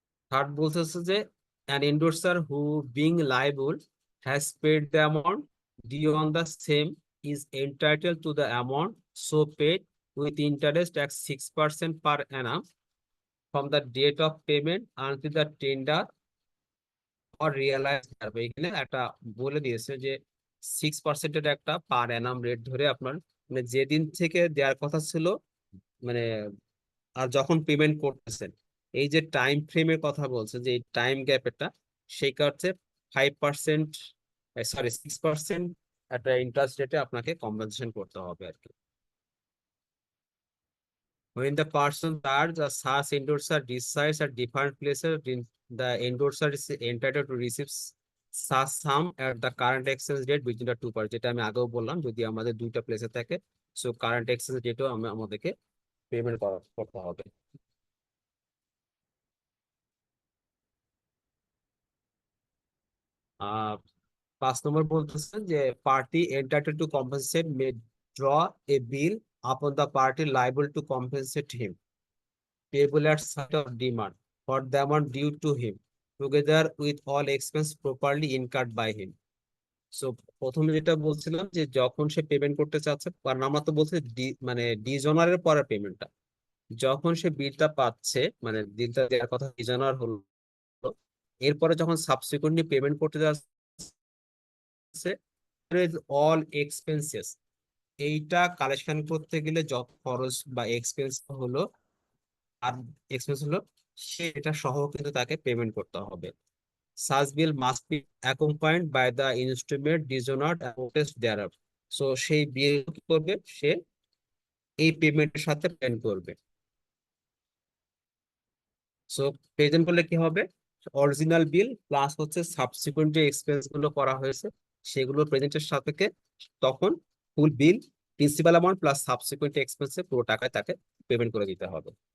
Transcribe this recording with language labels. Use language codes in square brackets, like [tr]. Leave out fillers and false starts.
[bn] Third বলতেছে যে [en] an endorser who being liable has paid the amount due on the same is entitled to the amount so paid with interest at 6% per annum from the date of payment until the tender or realized thereof। [bn] এখানে একটা বলে দিয়েছে যে 6%-এর একটা পার Anam rate ধরে আপনার, মানে যেদিন থেকে দেওয়ার কথা ছিল, মানে আর যখন পেমেন্ট করতেছেন, এই যে টাইম ফ্রেমের কথা বলছে, যে এই টাইম গ্যাপটা, সেই কারণে 5%, সরি 6% একটা ইন্টারেস্ট রেটে আপনাকে কম্পেনসেশন করতে হবে আর কি। [en] When the person charged a such endorser resides at different places, the endorser is entitled to receive such sum at the current exchange rate between the two parties। [bn] যেটা আমি আগেও বললাম, যদি আমাদের দুইটা প্লেসে থাকে, সো কারেন্ট এক্সচেঞ্জ রেটও আমাদেরকে পেমেন্ট করতে হবে। 5 নম্বর বলতেছে যে [en] Party entitled to compensate may draw a bill upon the party liable to compensate him payable at such of demand for the amount due to him together with all expense properly incurred by him। [bn] So প্রথমে যেটা বলছিলাম যে যখন সে payment করতে চাচ্ছে, কারণ আমরা তো বলছি মানে ডিজনারের পরে পেমেন্টটা, যখন সে বিলটা পাচ্ছে, মানে বিলটা দেওয়ার কথা ডিজনার হলো, এরপরে যখন সাবসিকুয়েন্টলি পেমেন্ট করতে যাচ্ছে, অল এক্সপেন্সেস, এইটা কালেকশন করতে গেলে যত খরচ বা এক্সপেন্স হলো, আর এক্সপেন্স হলো, সেটা সহ কিন্তু তাকে পেমেন্ট করতে হবে। [en] Such bill must be accompanied by the instrument dishonored and notice thereof। [bn] So সেই বিল কি করবে, সে এই পেমেন্টের সাথে পেমেন্ট করবে। সো প্রেজেন্ট করলে কি হবে, অরিজিনাল বিল প্লাস হচ্ছে সাবসিকুয়েন্ট যে এক্সপেন্স গুলো করা হয়েছে সেগুলো প্রেজেন্টের সাপেক্ষে, তখন ফুল বিল, প্রিন্সিপাল অ্যামাউন্ট প্লাস সাবসিকুয়েন্ট এক্সপেন্সে পুরো টাকায় তাকে পেমেন্ট করে দিতে হবে।